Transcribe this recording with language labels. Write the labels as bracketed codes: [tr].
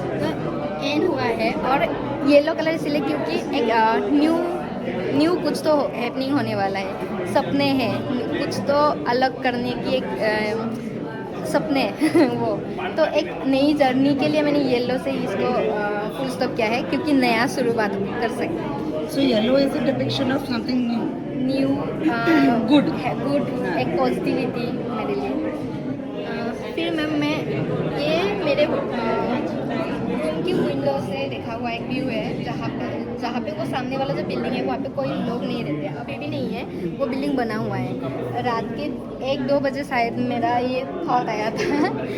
[hi] तो एंड हुआ है, और येलो कलर इसलिए क्योंकि एक न्यू कुछ तो हैपनिंग होने वाला है, सपने हैं, कुछ तो अलग करने की एक सपने वो तो एक नई जर्नी के लिए मैंने येलो से ही इसको फुल स्टॉप किया है क्योंकि नया शुरुआत कर सकते [en] So yellow is a depiction of something new. New Good. [hi] है गुड एक पॉजिटिविटी मेरे लिए फिर मैम मैं ये मेरे रूम की विंडो से देखा हुआ एक व्यू है जहाँ पे वो सामने वाला जो बिल्डिंग है वहाँ पे कोई लोग नहीं रहते अभी भी नहीं है वो बिल्डिंग बना हुआ है रात के 1-2 बजे शायद मेरा ये थॉट आया था